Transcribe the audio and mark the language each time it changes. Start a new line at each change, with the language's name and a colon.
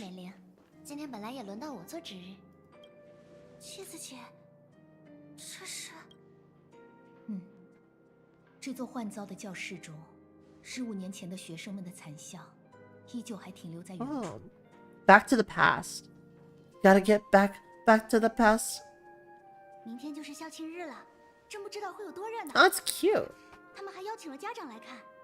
Chinese: 美玲，今天本来也轮到我做值日。妻子姐，这是……这座换造的教室中，15年前的学生们的残像，依旧还停留在原处。
English: Oh, back to the past. Gotta get back to the past.
Chinese: 明天就是校庆日了，真不知道会有多热闹。
English: That's cute.
Chinese: 他们还邀请了家长来看。